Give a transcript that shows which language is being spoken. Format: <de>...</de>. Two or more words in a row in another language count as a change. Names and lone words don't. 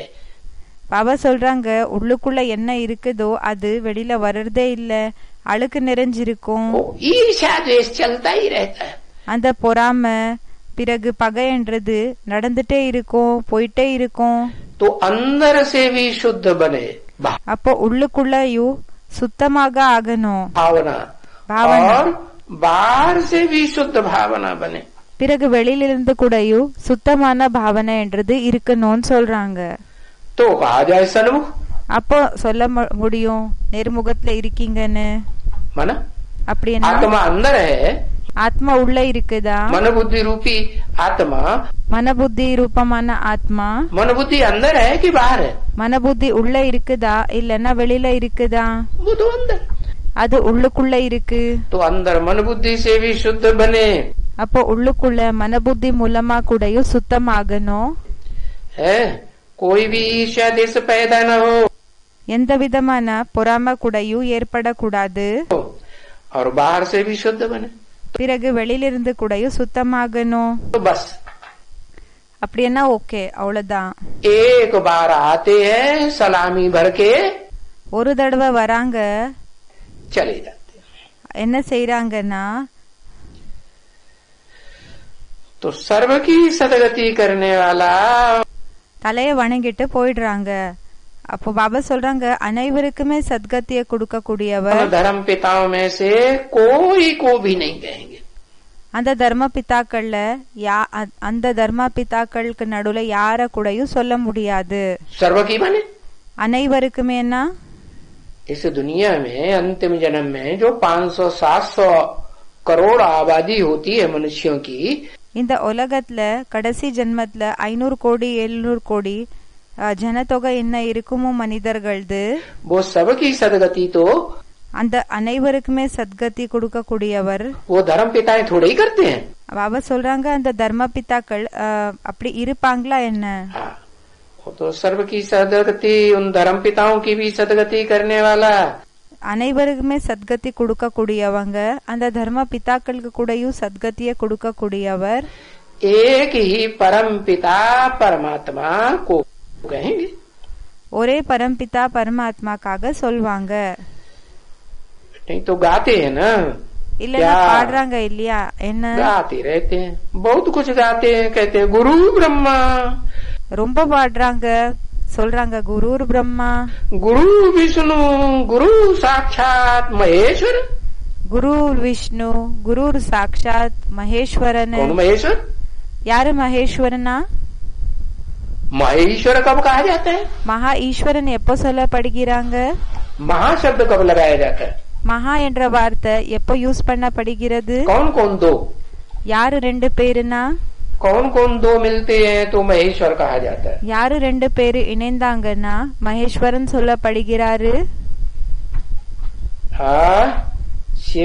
<ta>பாபா சொல்றாங்க உள்ளுக்குள்ள என்ன இருக்குதோ அது வெளியில வர்றதே இல்ல, அழுக்கு நிறைஞ்சிருக்கும்।</ta> <hi>वो ईर्ष्या द्वेष चलता ही रहता है।</hi> <ta>அந்த பொறாம பிறகு பகை என்றது நடந்துட்டே இருக்கும், போயிட்டே இருக்கும்।</ta> <hi>तो अंदर से भी शुद्ध बने</hi> <ta>அப்போ உள்ளுக்குள்ளயும் சுத்தமாக ஆகணும்</ta> <hi>भावना, भावना। और बाहर से भी शुद्ध भावना बने।</hi> <ta>பிறகு வெளியிலிருந்து கூடயும் சுத்தமான பாவனை என்றது இருக்கணும்னு சொல்றாங்க।</ta> <hi>तो कहा जाए सन्मुख,</hi> <ta>அப்போ சொல்ல முடியும் நேர்முகத்துல இருக்கீங்கன்னு।</ta> <hi>माना</hi> <ta>அப்படி என்ன?</ta> <hi>आत्मा अंदर है,</hi> <ta>ஆத்மா உள்ள இருக்குதா?</ta> <hi>मन बुद्धि रूपी आत्मा,</hi> <ta>மனபுத்தி ரூபமான ஆத்மா</ta> <hi>मन बुद्धि अंदर है कि बाहर है?</hi> <ta>மனபுத்தி உள்ள இருக்குதா இல்லன்னா வெளியில இருக்குதா?</ta> <hi>वो तो अंदर,</hi> <ta>அது உள்ளுக்குள்ள இருக்கு।</ta> <hi>तो अंदर मन बुद्धि से भी शुद्ध बने।</hi> <ta>அப்போ உள்ளுக்குள்ள மனபுத்தி மூலமா கூடயும் சுத்தமாகணும்।</ta> <hi>है कोई भी ईर्ष्या देश पैदा न हो,</hi> <ta>எந்த விதமான பொறாம கூடயும் ஏற்படக்கூடாது।</ta> <hi>और बाहर से भी शुद्ध बने।</hi> <ta>பிறகு வெளியிலிருந்து கூடயும் சுத்தமாகணும்।</ta> <hi>तो बस</hi> <ta>அப்படின்னா ஓகே, அவ்வளவுதான்।</ta> <hi>एक बार आते हैं सलामी भर के</hi> <ta>ஒரு தடவை வராங்க,</ta> <hi>चले जाते हैं।</hi> <ta>என்ன செய்யறாங்கன்னா</ta> <hi>तो सर्व की सदगति करने वाला</hi> <ta>தலைய வணங்கிட்டு போயிடுறாங்க। அப்போ பாபா சொல்றாங்க அனைவருக்குமே சத்கத்திய கொடுக்க கூடியவர்</ta> <hi>धर्म पिताओं में से कोई को भी नहीं कहेंगे।</hi> <ta>அந்த தர்ம பிதாக்கள்ல அந்த தர்ம பிதாக்களுக்கு நடுவுல யார கூடயும் சொல்ல முடியாது।</ta> <hi>सर्व की माने</hi> <ta>அனைவருக்குமே என்ன?</ta> <hi>इस दुनिया में अंतिम जन्म में जो 500-700 करोड़ आबादी होती है मनुष्यों की,</hi> <ta>இந்த உலகத்துல கடைசி ஜென்மத்துல 500 கோடி 700 கோடி ஜனத்தொகை என்ன இருக்குமோ மனிதர்களது,</ta> <hi>वो सबकी सदगति तो</hi> <ta>அந்த அனைவருக்குமே சத்கதி கொடுக்க கூடியவர்</ta> <hi>वो धर्म पिताएं थोड़े ही करते हैं।</hi> <ta>பாபா சொல்றாங்க அந்த தர்ம பிதாக்கள் அப்படி இருப்பாங்களா என்ன?</ta> <hi>हाँ, वो तो सर्व की सदगति उन धर्म पिताओं की भी सदगति करने वाला,</hi> <ta>அனைவருக்குமே சத்கதி கொடுக்க கூடியவங்க அந்த தர்ம பிதாக்களுக்கு கூடயும் சத்கதியை கொடுக்க கூடியவர்</ta> <hi>एक ही परम पिता परमात्मा को कहेंगे।</hi> <ta>ஒரே பரம்பிதா பரமாத்மாக்காக சொல்வாங்க।</ta> <hi>नहीं तो गाते हैं ना,</hi> <ta>இல்லன்னா பாடுறாங்க இல்லையா? என்ன</ta> <hi>गाते रहते हैं, बहुत कुछ गाते हैं, कहते हैं गुरु ब्रह्मा,</hi> <ta>ரொம்ப பாடுறாங்க, சொல்றாங்க குரு பிரம்மா,</ta> <hi>गुरु विष्णु, गुरु साक्षात महेश्वर।</hi> <ta>குரு விஷ்ணு, குரு சாட்சாத் மகேஸ்வரன்।</ta> <hi>कौन महेश्वर?</hi> <ta>யாரு மகேஸ்வரனா?</ta> <hi>महेश्वर कब कहा जाता है?</hi> <ta>மகா ஈஸ்வரன் எப்போ சொல்லப்படுகிறாங்க?</ta> <hi>महा शब्द कब लगाया जाता है?</hi> <ta>மகா என்ற வார்த்தை எப்போ யூஸ் பண்ணப்படுகிறது?</ta> <hi>कौन कौन दो?</hi> <ta>யாரு ரெண்டு பேருனா?</ta> <hi>कौन कौन दो मिलते हैं तो महेश्वर कहा जाता है।</hi> <ta>யாரு ரெண்டு பேரு இணைந்தாங்கன்னா மகேஸ்வரன் சொல்லப்படுகிறாரு।</ta> <hi>हाँ, शिव।</hi>